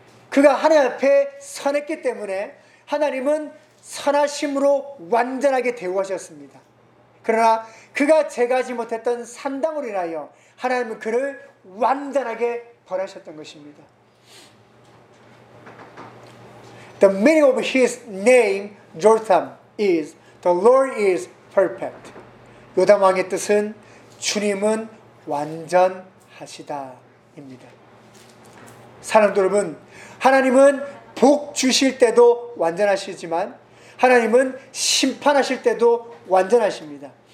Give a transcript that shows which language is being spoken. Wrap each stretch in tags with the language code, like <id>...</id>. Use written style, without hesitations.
<ko>그가 하나님 앞에 선했기 때문에 하나님은 선하심으로 완전하게 대우하셨습니다. 그러나 그가 제거하지 못했던 산당으로 인하여 하나님은 그를 완전하게 벌하셨던 것입니다.</ko> <en>The meaning of his name, Jotham, is the Lord is perfect.</en> <ko>요담 왕의 뜻은 주님은 완전하시다 입니다. 사랑하는 여러분, 하나님은 복 주실 때도 완전하시지만 하나님은 심판하실 때도 완전하십니다.</ko>